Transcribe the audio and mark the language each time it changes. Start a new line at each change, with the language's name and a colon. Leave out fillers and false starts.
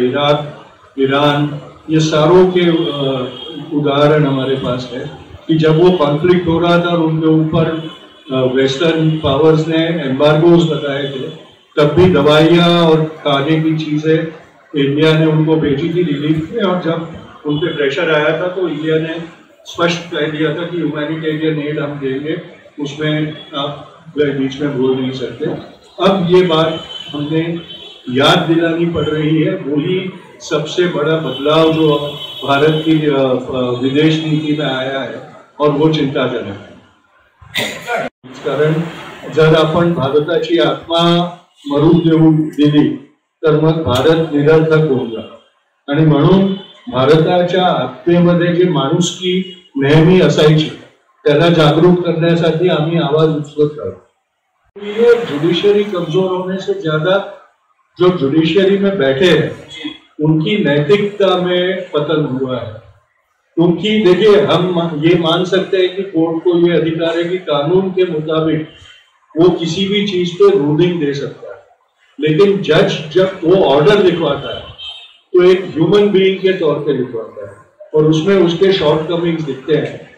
Hindi: Iraq, Iran, ये सारों के उदाहरण हमारे पास है कि जब वो कॉन्फ्लिक्ट हो रहा था और उनके ऊपर वेस्टर्न पावर्स ने एम्बार्गोज लगाए थे, तब भी दवाइयाँ और खाने की चीज़ें इंडिया ने उनको भेजी थी रिलीफ में, और जब उन पर प्रेशर आया था तो इंडिया ने स्पष्ट कह दिया था कि ह्यूमैनिटेरियन एड हम देंगे, उसमें आप बीच में बोल नहीं सकते। अब ये बात हमें याद दिलानी पड़ रही है, वही सबसे बड़ा बदलाव जो भारत की विदेश नीति में आया है, और वो चिंताजनक है।
Marathi: कारण जर आपण भारताची आत्मा मरू देऊ दिली तर मग भारत निरर्थक होऊन जातो, आणि म्हणून भारताच्या आत्मेमध्ये जे माणुसकी नेहमी असायची त्याला जागरूक करण्यासाठी आम्ही आवाज उचलत राहतो।
Hindi: ये जुडिशरी कमजोर होने से ज्यादा जो जुडिशरी में बैठे हैं उनकी नैतिकता में पतन हुआ है। क्योंकि देखिए, हम ये मान सकते हैं कि कोर्ट को ये अधिकार है कि कानून के मुताबिक वो किसी भी चीज पे रूलिंग दे सकता है, लेकिन जज जब वो ऑर्डर लिखवाता है तो एक ह्यूमन बीइंग के तौर पे लिखवाता है, और उसमें उसके शॉर्टकमिंग्स दिखते हैं।